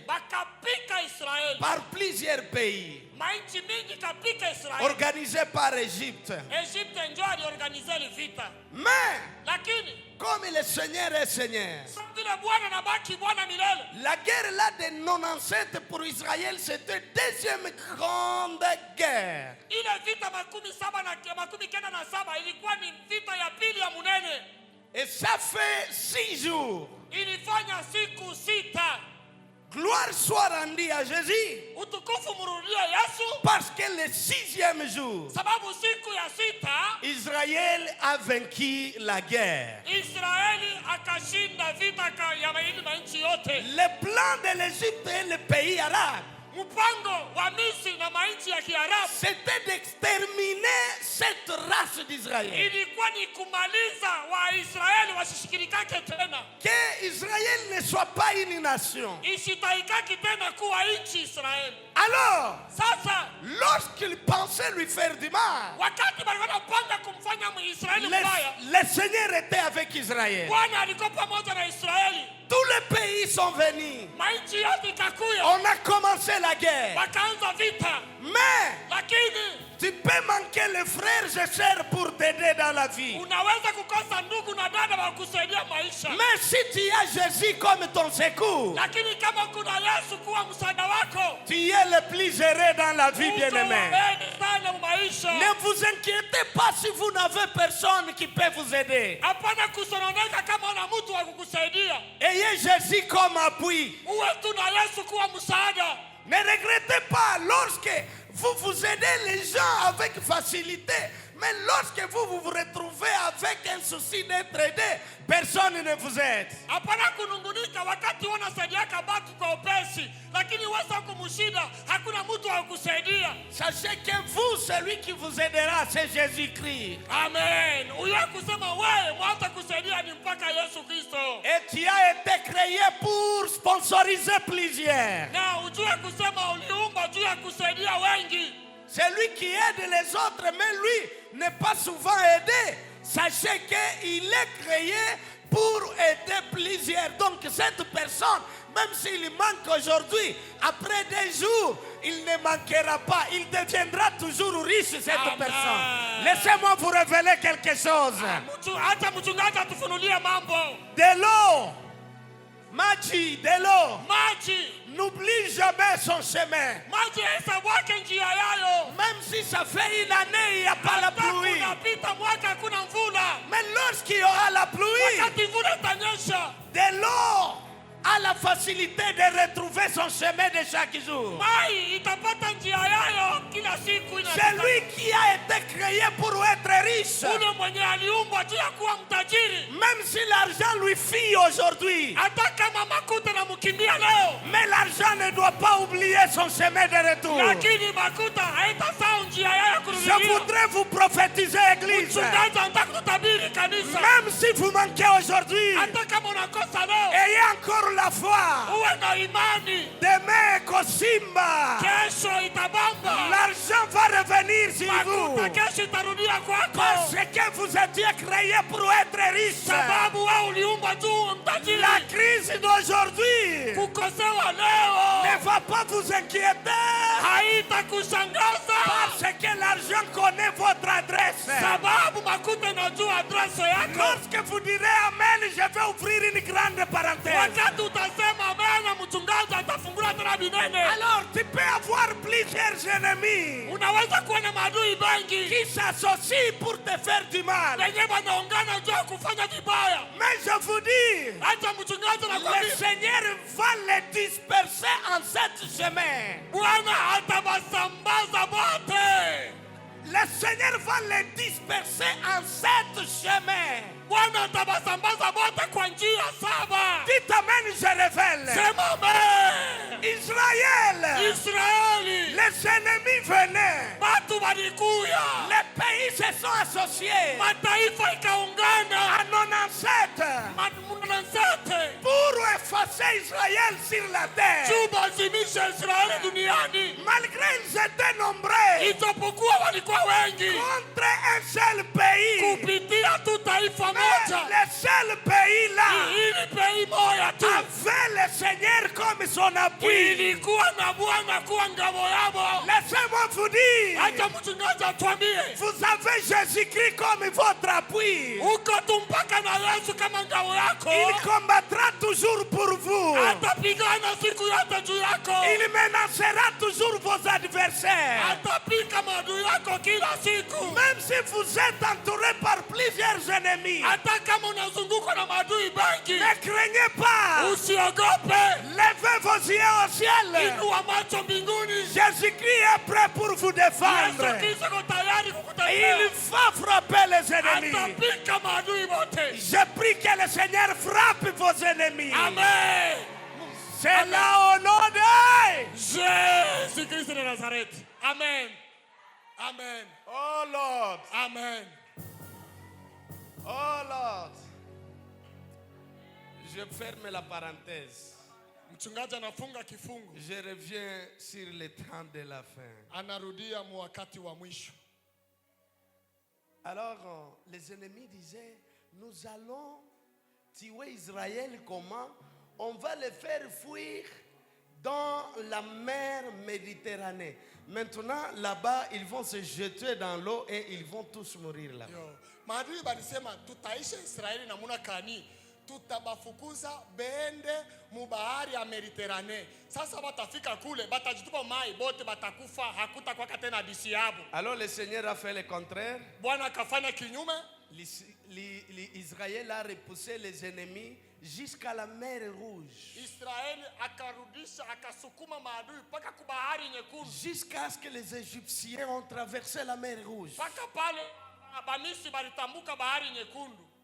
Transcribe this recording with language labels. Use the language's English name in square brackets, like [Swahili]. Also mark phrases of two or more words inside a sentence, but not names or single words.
[Swahili] bakapika Israeli, [French] par plusieurs pays, [Swahili] mainchi mingi kapika Israeli. [French] organisés par Égypte. [Swahili] Egypte ndio aliorganize ile vita, [French] Mais, [Swahili] lakini [French] comme le Seigneur est Seigneur, [Swahili] vile Bwana nabaki Bwana milele. [French] la guerre là de 97 pour Israël, c'était deuxième grande guerre. [Swahili] Ile vita makumi kenda na saba ilikuwa ni vita ya pili ya munene. [French] Et ça fait 6 jours. [Swahili] Ilifanya siku 6. [French] Gloire soit rendue à Jésus. [Swahili] Utukufu murudie Yesu, [French] Parce que le 6e jour, [Swahili] sababu siku ya 6 [French] Israël a vaincu la guerre. [Swahili] Israeli akashinda vita ya mainchi yote. [French] Le plan de l'Égypte et le pays arabe, [Swahili] Mpango wa Misri na mainchi ya Kiarabu [French] c'était d'exterminer cette race d'Israël. [Swahili] ilikuwa ni kumaliza Waisraeli wasishikirikake tena, [French] Que Israël ne soit pas une nation. [Swahili] isitaikaki tena kuwa nchi Israeli. [French] Alors, [Swahili] Sasa [French] lorsqu'ils pensaient lui faire du mal, [Swahili] wakati walikuwa wanapanga kumfanya Israeli mbaya, [French] le Seigneur était avec Israël. [Swahili] Bwana alikuwa pamoja na Israeli. [French] Tous les pays sont venus. [Swahili] Mainchi yote ikakuya, [French] On a commencé la guerre. [Swahili] wakaanza vita, [French] Mais [Swahili] lakini [French] tu peux manquer les frères et sœurs pour t'aider dans la vie. [Swahili] unaweza kukosa ndugu na dada wa kusaidia maisha. [French] Mais si tu as Jésus comme ton secours, [Swahili] Lakini kama kuna Yesu kuwa msaada wako, [French] tu es le plus heureux dans la vie, bien-aimé. [Swahili] sana maisha. [French] Ne vous inquiétez pas si vous n'avez personne qui peut vous aider. [Swahili] Hapana kusononeka kama una mtu wa kukusaidia. [French] Ayez Jésus comme appui. [Swahili] Uwe tu na Yesu kuwa msaada. [French] Ne regrettez pas lorsque vous aidez les gens avec facilité. Mais lorsque vous vous retrouvez avec un souci d'être aidé, personne ne vous aide. [Swahili] Hapana kunungunika wakati unasaidiaka watu kwa upesi, lakini wewe kumshida hakuna mtu wa kukusaidia. [French] Sachez que vous, celui qui vous aidera, c'est Jésus-Christ. Amen. [Swahili] Uwe kusema wewe mwanza kusaidia ni mpaka Yesu Kristo. [French] Et tu as été créé pour sponsoriser plusieurs. [Swahili] Na ujue kusema uliumba juu ya kusaidia wengi. [French] Celui qui aide les autres, mais lui n'est pas souvent aidé. Sachez qu'il est créé pour aider plusieurs. Donc cette personne, même s'il manque aujourd'hui, après 2 jours, il ne manquera pas. Il deviendra toujours riche, cette Amen. personne. Laissez-moi vous révéler quelque chose. [Swahili] Hata mchungaji atufunulie mambo. [French] De l'eau, maji, de l'eau, [Swahili] Maji, [French] n'oublie jamais son chemin. [Swahili] maji hesabwake njia yayo. [French] Même si ça fait 1 année, il n'y a pas la [Swahili] Hata [French] pluie. [Swahili] kunapita mwaka hakuna mvula. [French] Mais lorsqu'il y aura la pluie, [Swahili] Wakati mvula itanyesha, [French] de l'eau a la facilité de retrouver son chemin de chaque jour. [Swahili] mai itapata njia yayo kila siku [French] C'est lui qui a été créé pour être riche. [Swahili] Ule mwenye aliumbwa juu ya kuwa mtajiri. [French] Même si l'argent lui fuit aujourd'hui, [Swahili] Hata kama makuta na mkimbia leo, [French] mais l'argent ne doit pas oublier son chemin de retour. [Swahili] lakini makuta haitasahau njia yayo [French] Je [Swahili] kurudia. [French] voudrais vous prophétiser, Église. [Swahili] Mchungaji anataka kutabiri kanisa. [French] Même si vous manquez aujourd'hui, [Swahili] Hata kama unakosa leo, [French] ayez encore la foi. [Swahili] uwe na imani. [French] Demain, Kosimba, [Swahili] Kesho itabamba. [French] l'argent va revenir sur vous. [Swahili] Makuta kesho itarudia kwako. [French] Parce que vous étiez créé pour être riche. [Swahili] Sababu wewe uliumbwa juu mtajiri. [French] La crise d'aujourd'hui [Swahili] Kukosewa leo [French] ne va pas vous inquiéter. [Swahili] haitakushangaza. [French] Parce que l'argent connaît votre adresse. [Swahili] Sababu makuta inajua adresi yako. [French] Lorsque vous direz Amen, je vais ouvrir une grande parenthèse. [Swahili] Wakati utasema amen, mchungaji atafungua tena binene. [French] Alors, tu peux avoir plusieurs ennemis [Swahili] Unaweza kuwa na maadui bengi [French] qui s'associent pour te faire du mal. [Swahili] wenye wanaungana juu ya kufanya vibaya. [French] Mais je vous dis, [Swahili] Hata mchungaji [French] le [Swahili] anakwambia [French] Seigneur va les disperser en 7 chemins. [Swahili] Bwana atawasambaza bote. [French] Le Seigneur va les disperser en 7 chemins. [Swahili] Bwana atawasambaza bote kwa njia 7. [French] Dites Amen, je révèle. [Swahili] Sema amen. [French] Israël, [Swahili] Israeli, [French] les ennemis venaient. [Swahili] watu walikuya, [French] Les pays se sont associés [Swahili] mataifa ikaungana [French] à 97 [Swahili] manasete [French] pour effacer Israël sur la terre. [Swahili] juu bazimishe Israeli duniani. [French] Malgré ils étaient nombreux [Swahili] Ijapokuwa walikuwa wengi [French] contre un seul pays. [Swahili] kupitia tu taifa [French] Mais [Swahili] moja, [French] le seul pays là [Swahili] ili pei moja tu [French] avait son appui. [Swahili] ilikuwa na Bwana kuwa ngao yao. [French] Laissez-moi vous dire, [Swahili] Acha mchungaji atuambie, [French] vous avez Jésus-Christ comme votre appui. [Swahili] uko tu mpaka na Yesu kama ngao yako. [French] Il combattra toujours pour vous. [Swahili] Atapigana siku yote juu yako. [French] Il menacera toujours vos adversaires. [Swahili] Atapika maadui yako kila siku. [French] Même si vous êtes entouré par plusieurs ennemis, [Swahili] Hata kama unazungukwa na maadui bengi, [French] ne craignez pas. [Swahili] usiogope. [French] Levez vos yeux au ciel. [Swahili] Inua macho mbinguni. [French] Jésus-Christ est prêt pour vous défendre. [Swahili] Yesu Kristo yuko tayari kukutetea. [French] Il va frapper les ennemis. [Swahili] Atapika maadui wote. [French] Je prie que le Seigneur frappe vos ennemis. Amen. C'est là au nom de Jésus Kristo de Nazareth. Amen. Amen. [English] Oh Lord. Amen. Oh Lord. [French] Je ferme la parenthèse. [Swahili] Mchungaji anafunga kifungu. [French] Je reviens sur le temps de la fin. [Swahili] Anarudia wakati wa mwisho. [French] Alors, les ennemis disaient, nous allons tuer Israël comment? On va les faire fuir dans la mer Méditerranée. Maintenant, là-bas, ils vont se jeter dans l'eau et ils vont tous mourir là. [Swahili] Maadui balisema tutaisha Israeli namuna kani, tutabafukuza beende mubahari ya Mediterane. Sasa batafika kule, batajitupa mai bote batakufa, hakutakuwa tena disi yabo. [French] Alors le Seigneur a fait le contraire. [Swahili] Bwana akafanya kinyume. [French] Israël a repoussé les ennemis jusqu'à la mer Rouge. [Swahili] Israeli akarudisha akasukuma maadui paka kubahari nyekundu. [French] Jusqu'à ce que les Égyptiens ont traversé la mer Rouge. [Swahili] Paka pale Abamisi balitambuka bahari nyekundu.